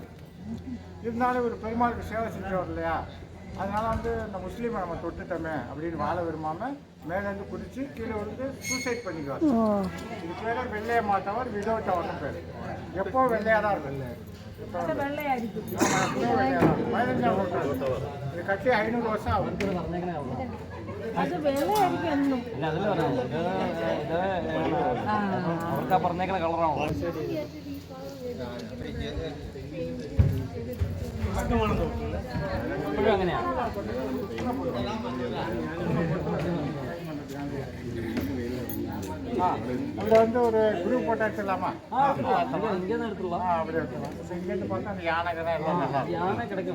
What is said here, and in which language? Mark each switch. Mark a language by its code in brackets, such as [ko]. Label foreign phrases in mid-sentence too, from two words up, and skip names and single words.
[ta] இருந்தாலும் ஒரு பெருமாளுக்கு சேவை செஞ்சவர் இல்லையா, அதனால வந்து இந்த முஸ்லீமை நம்ம தொட்டுட்டோமே அப்படின்னு வாழ விரும்பாமல் மேலேருந்து குதிச்சு கீழே வந்து சூசைட் பண்ணிக்குவார். இது பேர் வெள்ளையை மாற்றவர், விதவுட் அவர்னு பேர். எப்போ வெள்ளையாக தான் இருக்கும். 15ஆம் நூற்றாண்டு இது கட்டி 500 வருஷம் ஆகும். [ml] പറഞ്ഞേക്കണ കളറാണോ? ഇപ്പോഴും അങ്ങനെയാ. [ta] அதில் வந்து ஒரு குரூப் போட்டோ எடுத்துடலாமா? இங்கே தான் எடுத்துடலாம். அப்படி எடுத்துக்கலாம். இங்கேருந்து பார்த்தா அந்த யானை தான் எல்லாம் நல்லா யானை கிடைக்கும்.